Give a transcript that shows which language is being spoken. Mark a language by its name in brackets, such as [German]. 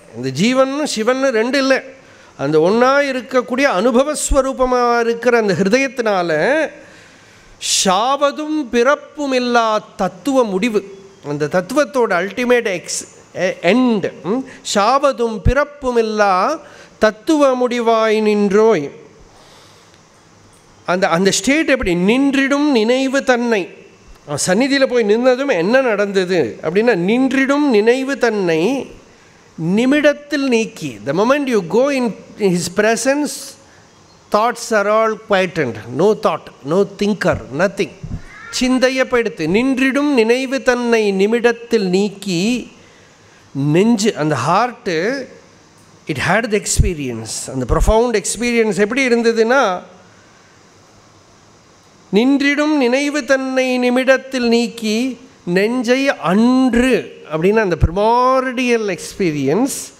[Tamil] இந்த ஜீவனும் சிவன் ரெண்டு இல்லை, அந்த ஒன்றா இருக்கக்கூடிய அனுபவஸ்வரூபமாக இருக்கிற அந்த ஹிருதயத்தினால ஷாவதும் பிறப்பும் இல்லா தத்துவ முடிவு, அந்த தத்துவத்தோட [English] ultimate end, [Tamil] ஷாவதும் பிறப்பும் இல்லா தத்துவ முடிவாய் நின்றோய். அந்த ஸ்டேட் எப்படி? நின்றிடும் நினைவு தன்னை. சந்நிதியில் போய் நின்றதும் என்ன நடந்தது அப்படின்னா, நின்றிடும் நினைவு தன்னை நிமிடத்தில் நீக்கி. [English] The moment you go in his presence, thoughts are all quietened. No thought, no thinker, nothing. [Tamil] சிந்தையை படுத்து நின்றிடும் நினைவு தன்னை நிமிடத்தில் நீக்கி. நெஞ்சு, அந்த [English] Heart, it had the experience. [Tamil] அந்த ப்ரொஃபவுண்ட் எக்ஸ்பீரியன்ஸ் எப்படி இருந்ததுன்னா, நின்றிடும் நினைவு தன்னை நிமிடத்தில் நீக்கி நெஞ்சை அன்று அப்படின்னா அந்த [English] Primordial experience.